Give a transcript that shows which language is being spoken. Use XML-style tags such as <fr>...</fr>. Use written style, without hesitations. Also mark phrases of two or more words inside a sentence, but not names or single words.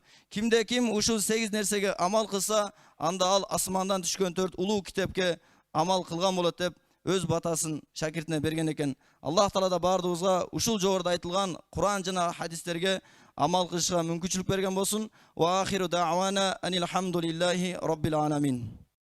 <ky>Кимде ким ушул 8 нерсеге амал кылса, анда ал асмандан түшкөн 4 улуу китепке амал кылган болот" деп өз батасын шакиртине берген экен. Аллах Таала да бардыгыбызга ушул жогоруда айтылган Куран жана хадистерге амал кылышка мүмкүнчүлүк берген болсун.</ky> <ar>وآخر دعوانا أن الحمد لله رب العالمين.</ar>